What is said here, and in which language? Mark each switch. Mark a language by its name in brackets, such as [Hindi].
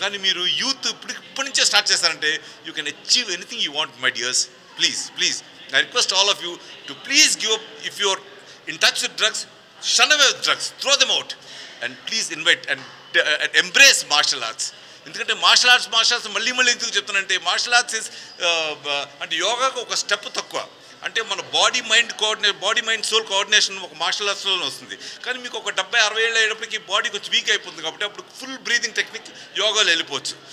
[Telugu] కానీ మీరు యూత్ ఇప్పటి నుంచే స్టార్ట్ చేస్తారంటే [English] You can achieve anything you want my dears. Please I request all of you to please give up. If you are in touch with drugs, shun away with drugs, throw them out, and please invite and embrace martial arts. [Telugu] ఎందుకంటే martial arts మళ్ళీ ఎందుకు చెప్తానంటే martial arts is అంటే యోగాకు ఒక step తక్కువ. అంటే మన body mind soul coordination ఒక మార్షల్ ఆర్ట్స్లోనే వస్తుంది. కానీ మీకు ఒక 70-60 ఏళ్ళు అయ్యేటప్పటికి బాడీ కొంచెం వీక్ అయిపోతుంది. కాబట్టి అప్పుడు ఫుల్ బ్రీతింగ్ టెక్నిక్ యోగాలో వెళ్ళిపోవచ్చు.